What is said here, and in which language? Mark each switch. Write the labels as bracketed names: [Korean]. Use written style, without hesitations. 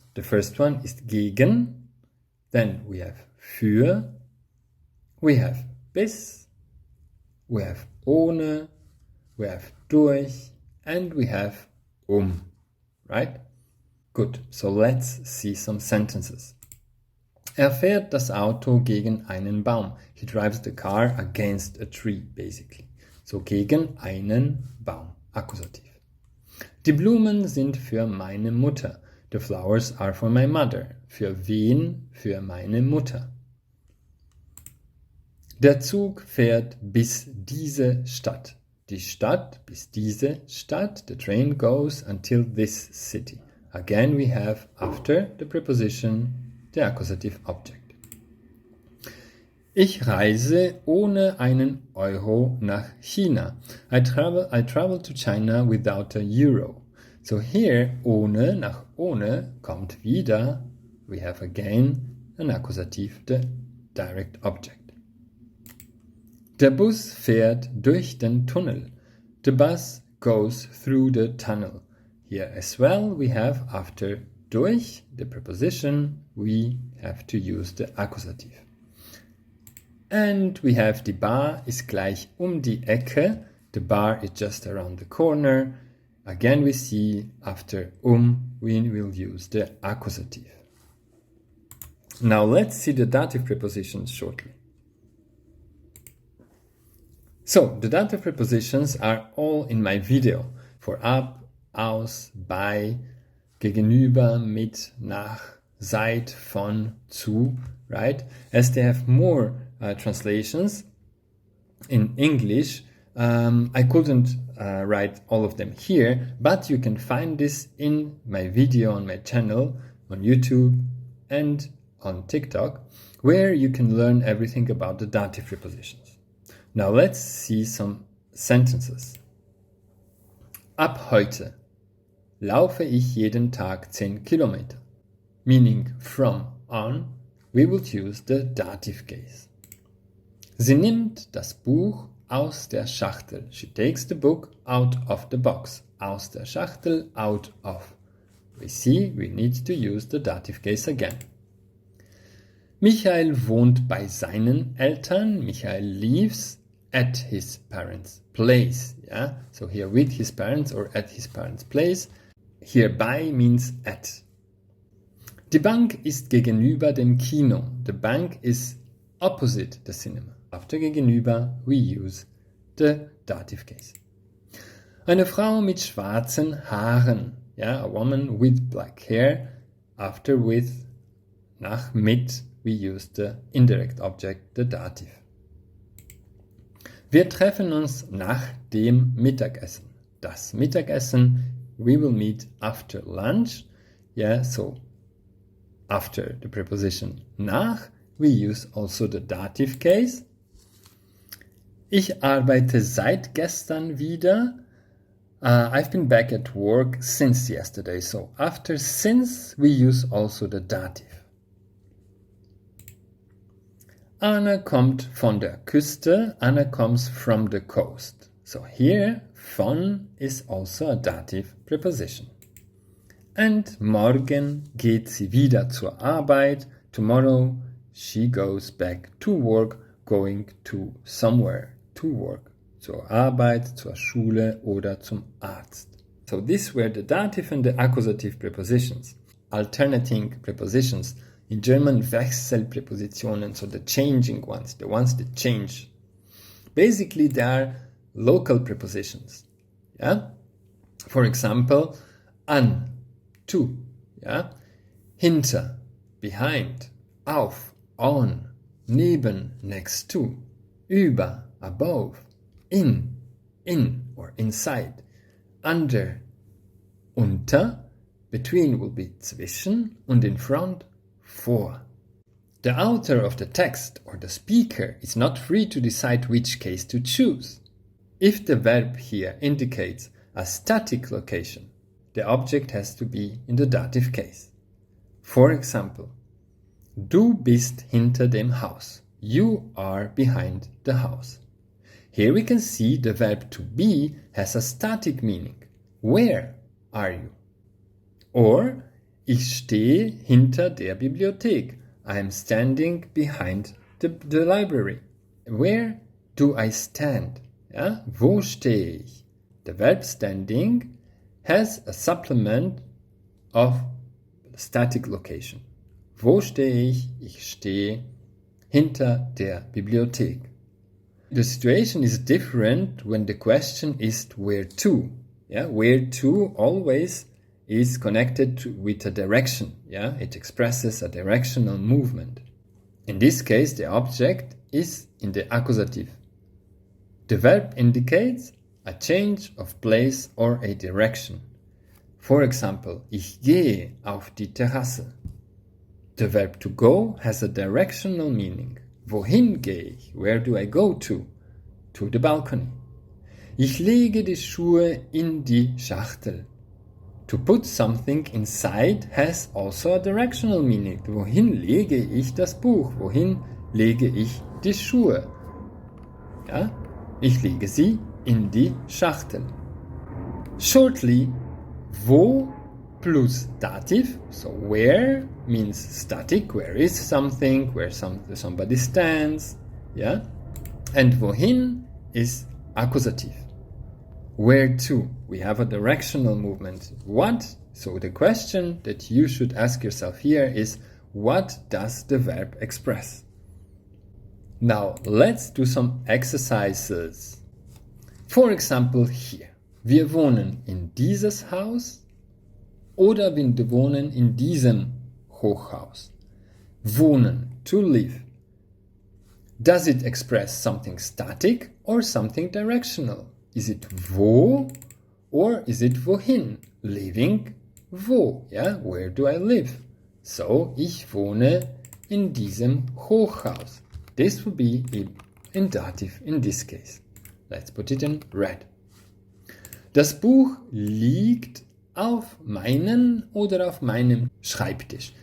[English] The first one is gegen, then we have für, we have bis, we have ohne, we have durch, and we have right? Good, so let's see some sentences. [German] Fährt das Auto gegen einen Baum. [English] He drives the car against a tree, basically. [German] So gegen einen Baum, Akkusativ. Die Blumen sind für meine Mutter. [English] The flowers are for my mother. [German] Für wen? Für meine Mutter. Der Zug fährt bis diese Stadt. Die Stadt bis diese Stadt. [English] The train goes until this city. Again we have after the preposition the accusative object. [German] Ich reise ohne einen Euro nach China. [English] I travel to China without a euro. So here, ohne, [German] nach ohne, kommt wieder, [English] we have again an accusative, the direct object. [German] Der Bus fährt durch den Tunnel. [English] The bus goes through the tunnel. Here as well, we have after durch, the preposition, we have to use the accusative. And we have [German] die Bar ist gleich die Ecke. [English] The bar is just around the corner. Again, we see after we will use the accusative. Now let's see the dative prepositions shortly. So, the dative prepositions are all in my video for ab, aus, bei, gegenüber, mit, nach, seit, von, zu, right? As they have more translations in English, I couldn't write all of them here, but you can find this in my video on my channel, on YouTube and on TikTok, where you can learn everything about the dative prepositions. Now let's see some sentences. [German] Ab heute laufe ich jeden Tag 10 Kilometer. [English] Meaning from on, we will use the dative case. [German] Sie nimmt das Buch aus der Schachtel. [English] She takes the book out of the box. Aus der Schachtel, out of. We see we need to use the dative case again. [German] Michael wohnt bei seinen Eltern. [English] Michael lives at his parents' place. Yeah? So here with his parents or at his parents' place. Here by means at. [German] Die Bank ist gegenüber dem Kino. [English] The bank is opposite the cinema. After gegenüber, we use the dative case. [German] Eine Frau mit schwarzen Haaren. [English] Yeah, a woman with black hair. After with, nach, mit, we use the indirect object, the dative. [German] Wir treffen uns nach dem Mittagessen. [English] Das Mittagessen, we will meet after lunch. Yeah, so after the preposition nach, we use also the dative case. [German] Ich arbeite seit gestern wieder. [English] I've been back at work since yesterday. So after since, we use also the dative. [German] Anna kommt von der Küste. [English] Anna comes from the coast. So here, von is also a dative preposition. [German] And morgen geht sie wieder zur Arbeit. [English] Tomorrow she goes back to work, going to somewhere to work. [German] Zur Arbeit, zur Schule oder zum Arzt. [English] So these were the dative and the accusative prepositions. Alternating prepositions. In German, Wechselpräpositionen, so the changing ones, the ones that change. Basically, they are local prepositions. Yeah? For example, an, to. Yeah? Hinter, behind, auf, on, neben, next to, über, above, in or inside, under, unter, between will be zwischen, und in front, vor. The author of the text or the speaker is not free to decide which case to choose. If the verb here indicates a static location, the object has to be in the dative case. For example, [German] du bist hinter dem Haus. [English] You are behind the house. Here we can see the verb to be has a static meaning. Where are you? [German] Or ich stehe hinter der Bibliothek. [English] I am standing behind the library. Where do I stand? Ja? [German] Wo stehe ich? [English] The verb standing has a supplement of static location. [German] Wo stehe ich? Ich stehe hinter der Bibliothek. [English] The situation is different when the question is where to. Yeah? Where to always is connected with a direction. Yeah? It expresses a directional movement. In this case, the object is in the accusative. The verb indicates a change of place or a direction. For example, [German] ich gehe auf die Terrasse. [English] The verb to go has a directional meaning. [German] Wohin gehe ich? [English] Where do I go to? To the balcony. [German] Ich lege die Schuhe in die Schachtel. [English] To put something inside has also a directional meaning. [German] Wohin lege ich das Buch? Wohin lege ich die Schuhe? Ja? Ich lege sie in die Schachtel. [English] Shortly, wo plus dative, so where means static, where is something, where somebody stands, yeah? And wohin is accusative. Where to? We have a directional movement. What? So the question that you should ask yourself here is, what does the verb express? Now, let's do some exercises. For example, here. [German] Wir wohnen in dieses Haus oder wir wohnen in diesem Hochhaus. [English] Wohnen, to live. Does it express something static or something directional? Is it wo or is it wohin? Living, wo? Yeah, where do I live? [German] So, ich wohne in diesem Hochhaus. [English] This will be in dative in this case. Let's put it in red. [German] Das Buch liegt auf meinen oder auf meinem Schreibtisch.